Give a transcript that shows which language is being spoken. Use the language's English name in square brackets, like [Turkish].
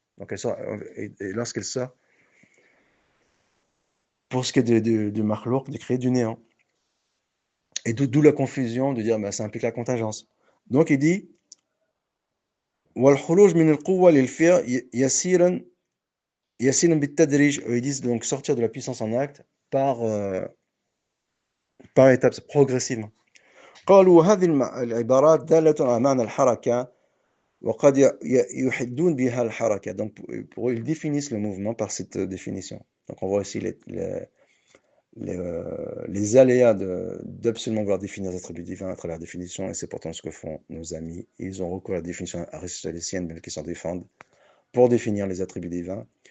[French] Donc elle sort, et lorsqu'elle sort, pour ce qui est du makhlouk, de créer du néant. Et d'où la confusion de dire, ça implique la contingence. Donc il dit, [Arabic] والخروج من القوة للفعل يسيرا بالتدريج. [French] Ils disent donc sortir de la puissance en acte par étapes, progressivement. [Arabic] قالوا هذه العبارات دالة على معنى الحركة وقد يحدون بها الحركة. [French] Donc pour eux, ils définissent le mouvement par cette définition. Donc on voit ici les aléas d'absolument vouloir définir les attributs divins à travers la définition, et c'est pourtant ce que font nos amis. Ils ont recours à la définition aristotélicienne, bien qu'ils s'en défendent, pour définir les attributs divins.